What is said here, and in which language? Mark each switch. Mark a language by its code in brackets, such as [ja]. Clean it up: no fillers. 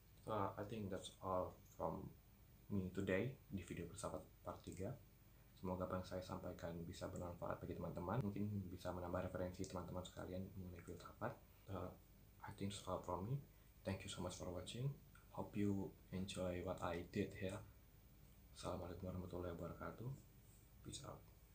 [en] I think that's all from me today [id] di video filsafat [en] part 3. [id] Semoga apa yang saya sampaikan bisa bermanfaat bagi teman-teman, mungkin bisa menambah referensi teman-teman sekalian mengenai filsafat. [en] I think that's all from me. Thank you so much for watching. Hope you enjoy what I did here. [ar] Assalamualaikum warahmatullahi wabarakatuh. [en] Peace out.